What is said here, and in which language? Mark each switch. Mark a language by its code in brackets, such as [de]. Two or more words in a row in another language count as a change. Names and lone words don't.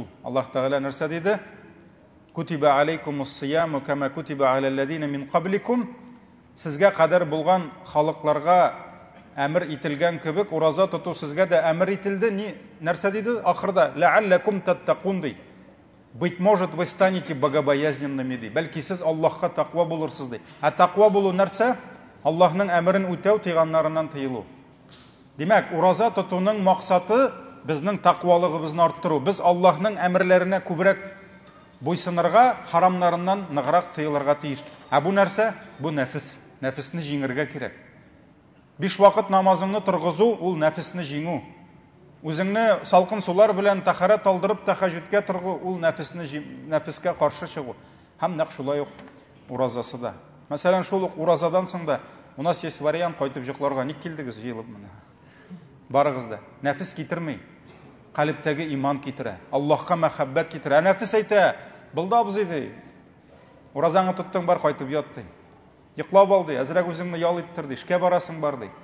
[tt] Аллаһ Тәгалә нәрсә диде? [ar] كتب عليكم الصيام كما كتب على الذين من قبلكم. [tt] Сезгә кадәр булган халыкларга әмер ителгән кебек ураза тоту сезгә дә әмер ителде. Ни нәрсә диде ахырда? [ar] لعلكم تتقون [tt] ди. [ru] Быть может, вы станете богобоязненными ди. [tt] Бәлки сез Аллаһка тақва булырсыз ди. Тақва булу нәрсә? Аллаһның әмерен үтәү, тыйганнарыннан тыелу. Димәк, ураза тотуның максаты безнең тақвалыгыбызны арттыру. Без Аллаһның әмерләренә күбрәк буйсынырга, харамнарыннан ныграк тыелырга тиеш. Бу нәрсә? Бу нәфес. Нәфесне җиңәргә кирәк. 5 вакыт намазыңны торгызу, ул нәфесне җиңү. Үзеңне салкын сулар белән тахарат алдырып тахаҗүдкә торгу, ул нәфескә каршы чыгу. Һәм нәкъ шулай ук уразасы да. Мәсәлән, шул ук уразадан соң да [ru] у нас есть вариант [tt] кайтып йокларга. Ник килдегез җыелып менә? Барыгыз да. Нәфес китерми. Калбтәге иман китерә. Аллаһка мәхәббәт китерә. Нәфес әйтә, булдабыз иде. Уразаңны тоттың, бар кайтып ят ди. Йоклап алды, әзрәк үзеңне ял иттер ди, эшкә барасың бар ди.